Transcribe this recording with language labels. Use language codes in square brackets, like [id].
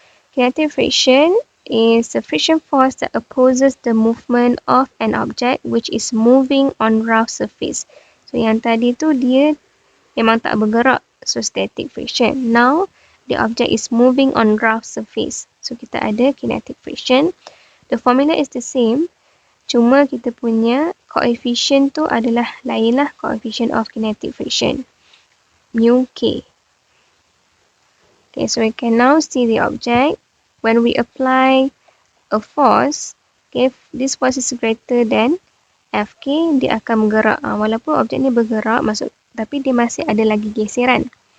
[en] Kinetic friction is the friction force that opposes the movement of an object which is moving on rough surface. [ms] So, yang tadi tu dia memang tak bergerak. So, static friction. [en] Now, the object is moving on rough surface. So, [ms] kita ada [en] kinetic friction. The formula is the same. [ms] Cuma kita punya coefficient tu adalah lain lah. [en] Coefficient of kinetic friction. Mu K. Okay, so we can now see the object. When we apply a force, okay, this force is greater than Fk, [ms] dia akan bergerak. Walaupun objek ni bergerak, tapi dia masih ada lagi geseran.